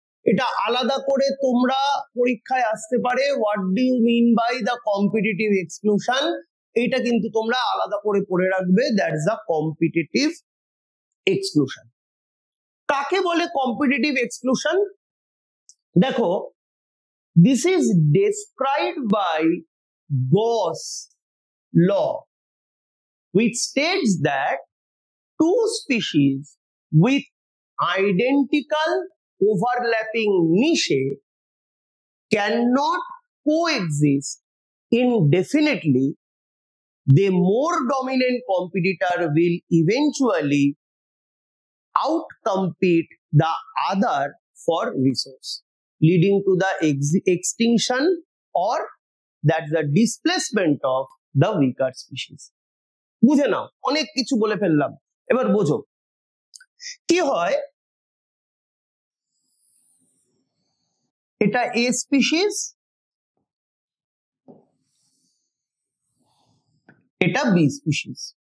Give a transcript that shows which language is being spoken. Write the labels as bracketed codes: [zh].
[bn] এটা আলাদা করে তোমরা পরীক্ষায় আসতে পারে, [en] what do you mean by the competitive exclusion, [bn] এটা কিন্তু তোমরা আলাদা করে পড়ে রাখবে, [en] That's the competitive exclusion. [bn] কাকে বলে কম্পিটিটিভ এক্সক্লুশন? দেখো [en] This is described by Gause law, which states that two species with identical overlapping niche cannot coexist indefinitely. The more dominant competitor will eventually outcompete the other for resource, leading to the extinction or that's the displacement of the weaker species. [bn] বুঝে নাও, অনেক কিছু বলে ফেললাম, এবার বোঝো কি হয়। এটা এ স্পিসিস, এটা বি স্পিসিস।